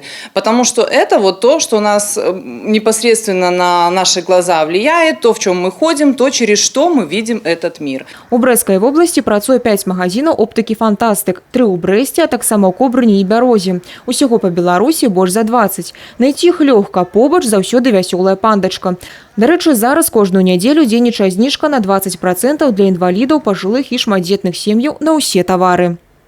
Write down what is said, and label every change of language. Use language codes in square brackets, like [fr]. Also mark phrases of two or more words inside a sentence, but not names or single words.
[ru] Потому что это вот то, что у нас непосредственно на наши глаза влияет, то, в чем мы ходим, то, через что мы видим этот мир. [be] У Брэсцкай вобласці працуе 5 магазинаў оптыкі «Фантастык», 3 ў Брэсце, а таксама ў Кобрыні і Бярозе. Усяго па Беларусі больш за 20. Найти іх лёгка, побач заўсёды вясёлая пандачка. Дарэчы, зараз кожную нядзелю дзейнічае зніжка на 20% для інвалідаў, пажылых і шматдзетных сем'яў на ўсе тавары.